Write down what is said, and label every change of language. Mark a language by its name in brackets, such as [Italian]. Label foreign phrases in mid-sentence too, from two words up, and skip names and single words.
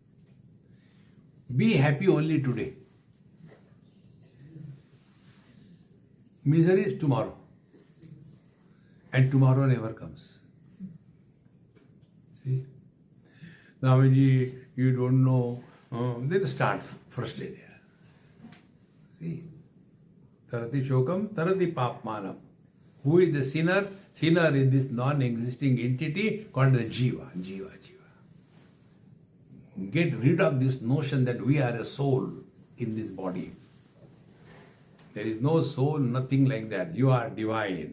[English] Be happy only today. Misery is tomorrow. And tomorrow never comes. See? Now when you don't know, then start frustrated. See? [Sanskrit] Tarati shokam, tarati papmanam. [English] Who is the sinner? Sinner is this non-existing entity called the jiva. Get rid of this notion that we are a soul in this body. There is no soul, nothing like that. You are divine.